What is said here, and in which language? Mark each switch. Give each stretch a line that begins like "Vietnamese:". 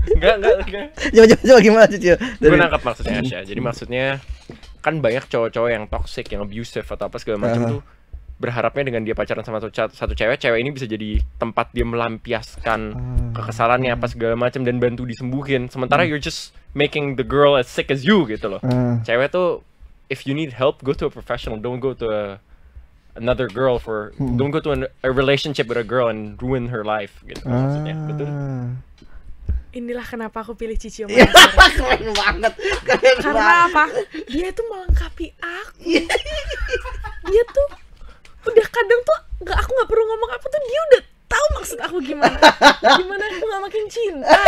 Indonesian: Enggak. Coba gimana Cici? Gue nangkap maksudnya Asya. Jadi maksudnya kan banyak cowok-cowok yang toxic, yang abusive atau apa segala macam tuh berharapnya dengan dia pacaran sama satu cewek ini bisa jadi tempat dia melampiaskan kekesalannya apa segala macam dan bantu disembuhin. Sementara
English: you're just making the girl as sick as you
Indonesian: gitu loh. Cewek tuh
English: if you need help, go to a professional, don't go to another girl don't go to a relationship with a girl and ruin her life
Indonesian: gitu maksudnya. Betul. Inilah kenapa aku pilih Cicio Keren banget. Karena apa? Dia tuh melengkapi aku. Dia tuh udah kadang tuh aku nggak perlu ngomong apa tuh dia udah tahu maksud aku gimana. Gimana aku nggak makin cinta.